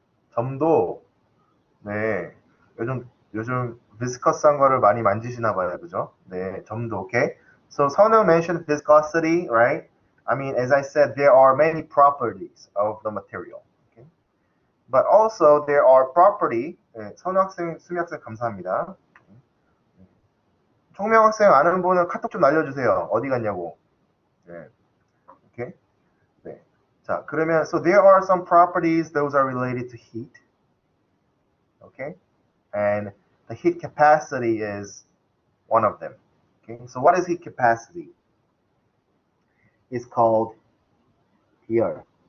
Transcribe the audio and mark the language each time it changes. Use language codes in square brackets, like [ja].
[ko] 점도 네. 요즘 비스커스한 거를 많이 만지시나 봐요. 그죠? 네. 점도 오케이. [en] So 선우 mentioned viscosity, right? I mean, as I said, there are many properties of the material. Okay? But also there are property. [ko] 네, 선우 학생, 수미 학생 감사합니다. 총명 학생 아는 분은 카톡 좀 날려주세요. 어디 갔냐고. 네. 오케이. 네. 자, 그러면 [en] so there are some properties those are related to heat. Okay? And the heat capacity is one of them. Okay? So what is heat capacity? It's called here.